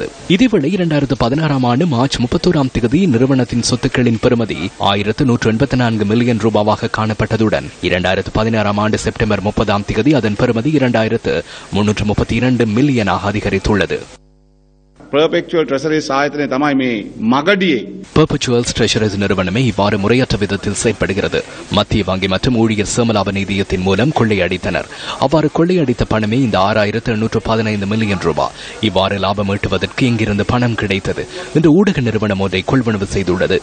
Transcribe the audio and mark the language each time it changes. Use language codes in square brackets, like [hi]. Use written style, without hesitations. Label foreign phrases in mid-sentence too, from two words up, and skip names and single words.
[ta] இதேவேளை 2016ஆம் ஆண்டு மார்ச் 31ஆம் தேதி நிறுவனத்தின் சொத்துக்களின் பெறுமதி 1184 மில்லியன் ரூபாவாக காணப்பட்டதுடன் 2016ஆம் ஆண்டு செப்டம்பர் 30ஆம் தேதி அதன் பெறுமதி 2332 மில்லியனாக அதிகரித்துள்ளது. [si] பெர்பச்சுவல் ட்ரெஷரிஸ் ஆயத்தனை තමයි මේ මගඩියේ. [ta] பெர்பச்சுவல் ட்ரெஷரிஸ் நிறுவனமே இவ்வாறு முறையற்ற விதத்தில் செயல்படுகிறது. மத்திய வங்கி மற்றும் ஊழியர் சேமலாப நிதியத்தின் மூலம் கொள்ளையடித்தனர். அவ்வாறு கொள்ளையடித்த பணமே இந்த 6815 மில்லியன் ரூபாய். இவ்வாறு லாபம் ஈட்டுவதற்கு இங்கிருந்து பணம் கிடைத்தது என்று ஊடக நிறுவனம் ஒன்றை கொள்வனவு செய்துள்ளது.